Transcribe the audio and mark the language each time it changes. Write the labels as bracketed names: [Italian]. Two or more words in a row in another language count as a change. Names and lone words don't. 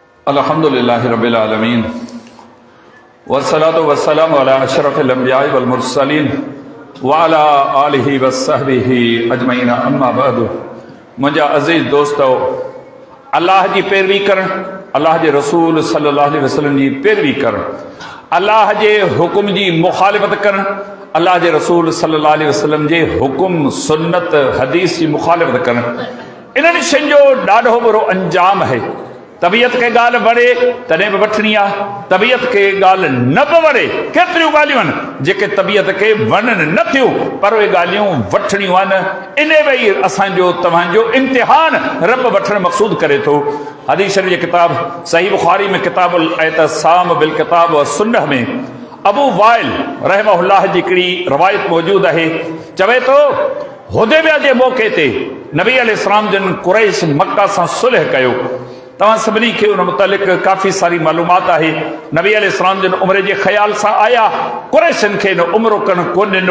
[Arabic] الحمد لله رب العالمين والصلاة والسلام على أشرف الأنبياء والمرسلين وعلى آله وصحبه أجمعين أما بعد. [Sindhi] मुंहिंजा अज़ीज़ दोस्तो, अल्लाह जी पैरवी करण, अल्लाह जे रसूल [Arabic] صلى الله عليه وسلم [Sindhi] जी पैरवी करण, अल्लाह जे हुकुम जी मुखालिफत करण, अल्लाह जे रसूल [Arabic] صلى الله عليه وسلم [Sindhi] जे हुकुम सुन्नत हदीस जी मुखालिफत करण, इन्हनि शयुनि जो ॾाढो बुरो अंजाम है। तबीयत के ॻाल्हि वणे तॾहिं बि वठणी आहे, तबीयत के ॻाल्हि न बि वणे, केतिरियूं ॻाल्हियूं आहिनि जेके तबीयत खे वणनि नथियूं, पर उहे ॻाल्हियूं वठणियूं आहिनि। इन वेई असांजो तव्हांजो इम्तिहान रब वठणु मक़सूद करे थो। हदीस शरीफ़ जी किताब सही बुखारी में किताबुल एतसाम बिल किताब व सुन्नह में अबू वाइल रहमहुल्लाह जी हिकिड़ी रवायत मौजूद आहे। चवे थो हुदैबिया जे मौक़े ते नबी अलैहिस्सलाम जन कुरैश मक्का सां सुलह कयो। तव्हां सभिनी खे उन मुतलिक़ काफ़ी सारी मालूमात आहे। नबी अलैहिस्सलाम जन उमिरि जे ख़्याल सां आया, कुरैशनि खे न उमिरो करणु कोन ॾिनो।